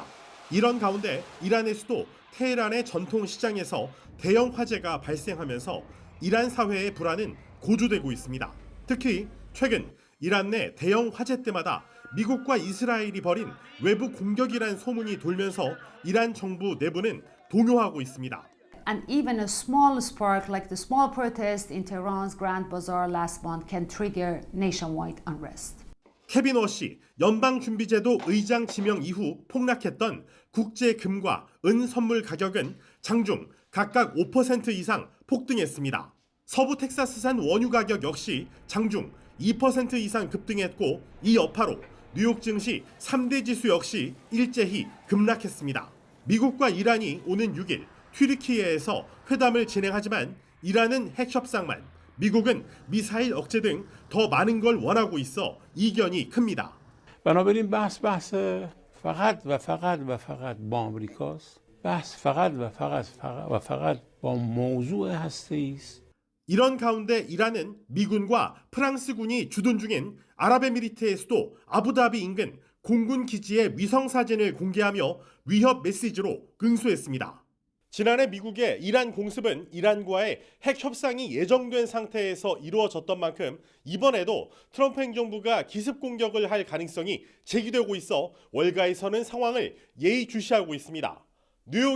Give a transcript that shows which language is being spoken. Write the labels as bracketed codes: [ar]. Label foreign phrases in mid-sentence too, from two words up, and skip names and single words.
[ko] 이런 가운데 이란의 수도 테헤란의 전통 시장에서 대형 화재가 발생하면서 이란 사회의 불안은 고조되고 있습니다. 특히 최근 이란 내 대형 화재 때마다 미국과 이스라엘이 벌인 외부 공격이란 소문이 돌면서 이란 정부 내부는 동요하고 있습니다. [en] And even a small spark like the small protest in Tehran's Grand Bazaar last month can trigger nationwide unrest. [ko] 케빈 워시 연방준비제도 의장 지명 이후 폭락했던 국제 금과 은 선물 가격은 장중 각각 5% 이상 폭등했습니다. 서부 텍사스산 원유 가격 역시 장중 2% 이상 급등했고 이 여파로 뉴욕 증시 3대 지수 역시 일제히 급락했습니다. 미국과 이란이 오는 6일 튀르키예에서 회담을 진행하지만 이란은 핵 협상만, 미국은 미사일 억제 등 더 많은 걸 원하고 있어 이견이 큽니다. [fa] بنابراین بحث فقط و فقط با آمریکاست. بحث فقط و فقط با موضوع هسته‌ای است. [ko] 이런 가운데 이란은 미군과 프랑스군이 주둔 중인 아랍에미리트의 수도 아부다비 인근 공군 기지의 위성 사진을 공개하며 위협 메시지로 응수했습니다. 지난해 미국의 이란 공습은 이란과의 핵 협상이 예정된 상태에서 이루어졌던 만큼 이번에도 트럼프 행정부가 기습 공격을 할 가능성이 제기되고 있어 월가에서는 상황을 예의주시하고 있습니다.